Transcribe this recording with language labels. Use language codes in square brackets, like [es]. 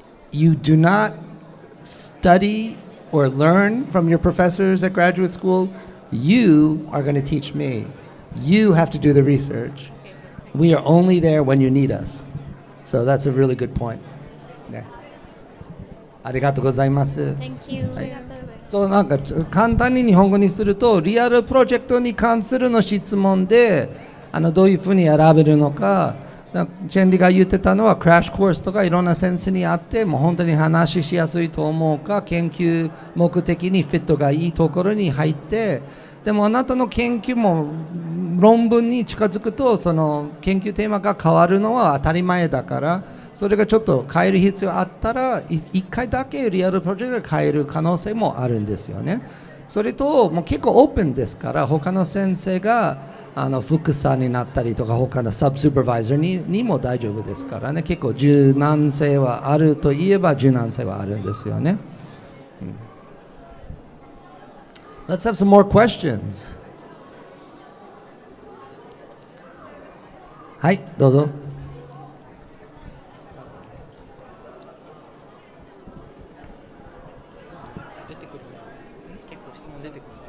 [en] You do not study or learn from your professors at graduate school. You are going to teach me. You have to do the research. We are only there when you need us. So that's a really good point. Yeah. [ja] ありがとうございます。 [en] Thank you. [ja] そう、なんか簡単に日本語にすると、リアルプロジェクトに関するの質問で、どういうふうに選べるのか、チェンディが言ってたのは、クラッシュコースとかいろんな先生にあって、もう本当に話しやすいと思うか、研究目的にフィットがいいところに入って、でもあなたの研究も論文に近づくと、その研究テーマが変わるのは当たり前だから、それがちょっと変える必要あったら、1回だけリアルプロジェクトが変える可能性もあるんですよね。それと、もう結構オープンですから、他の先生が副査になったりとか、他のサブスーパーバイザーにも大丈夫ですからね。結構柔軟性はあるといえば柔軟性はあるんですよね。 [en] Let's have some more questions. [ja] はい、どうぞ。出てくる。結構質問出てくる。